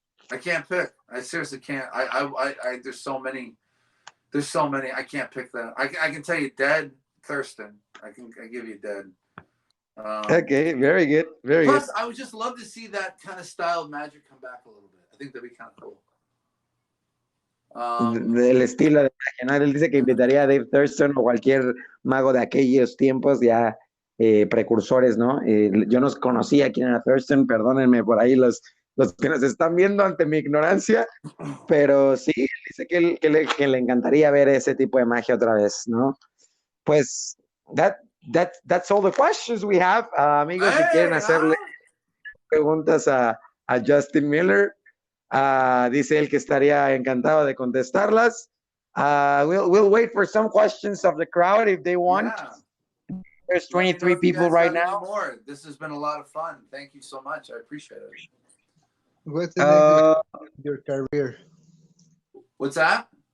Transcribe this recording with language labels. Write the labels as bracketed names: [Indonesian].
[English] I can't pick. I seriously can't. I there's so many. I can't pick that. I can tell you dead Thurston. I give you dead. Okay, very good. Plus, I would just love to see that kind of style of magic come back a little bit. I think that'd be kind of cool. [Spanish] Del estilo de magia, ¿no? Él dice que invitaría a Dave Thurston o cualquier mago de aquellos tiempos ya precursores, ¿no? Yo no conocía quién era Thurston, perdónenme por ahí los que nos están viendo ante mi ignorancia, pero sí, dice que le encantaría ver ese tipo de magia otra vez, ¿no? [English] Pues, that's all the questions we have. [Spanish] Amigos, si quieren hacerle preguntas a Justin Miller, dice él que estaría encantado de contestarlas. [English] We'll wait for some questions of the crowd if they want. Yeah. There's 23 people right now. This has been a lot of fun. Thank you so much. I appreciate it. What's the next step in your career? What's that?